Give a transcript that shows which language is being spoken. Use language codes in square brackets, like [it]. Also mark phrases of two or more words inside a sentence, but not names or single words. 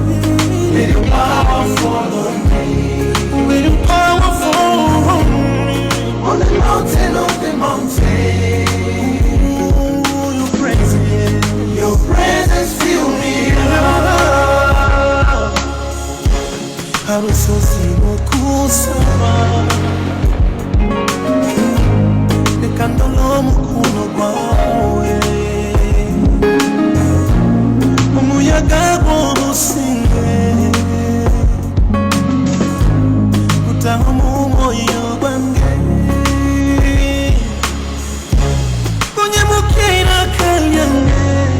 [en] Let your power fall on me. Let your power fall on me. On the mountain, on the mountain. Ooh, your presence fill me up. [nyo] Harusozi kusaba nekandolo mukuno gwawe umuyaga gworusinge gutaha mu moyo gwange unyemukira kanyange